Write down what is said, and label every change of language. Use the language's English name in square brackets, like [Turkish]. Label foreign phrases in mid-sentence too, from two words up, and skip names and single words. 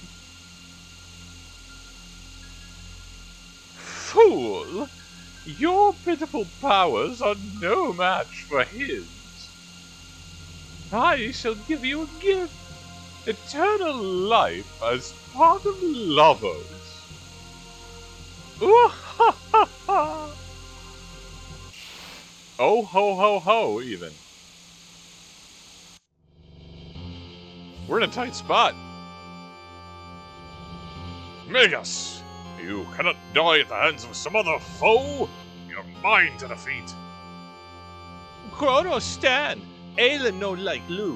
[English] Fool! Your pitiful powers are no match for his. I shall give you a gift. Eternal life as part of Lavos. Ooh ha ha ha! Oh ho ho ho, even. We're in a tight spot. Megas! You cannot die at the hands of some other foe! You're mine to defeat! Chrono, stand! Aelin no like lose.